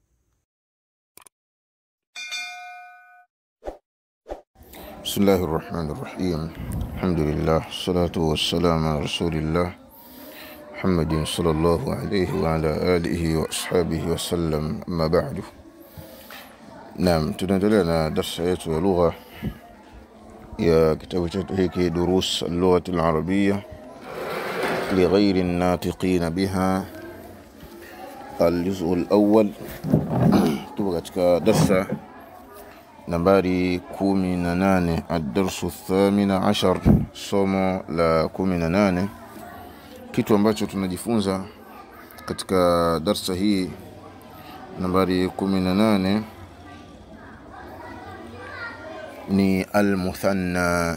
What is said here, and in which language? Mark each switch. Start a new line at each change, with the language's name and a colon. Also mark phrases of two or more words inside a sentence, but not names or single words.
Arabic: بسم الله الرحمن الرحيم. الحمد لله، الصلاة والسلام على رسول الله محمد صلى الله عليه وعلى آله وأصحابه وسلم. أما بعد.
Swahili: Naam, tunaendelea na darasa yetu ya lugha ya kitabu chetu hiki Durus al-Lugha al-Arabiyya لغير الناطقين بها الجزء الأول. tupo katika darasa nambari 18
Arabic: الدرس الثامن عشر,
Swahili: somo la 18. Kitu ambacho tunajifunza katika darasa hii nambari 18 ni al-muthanna.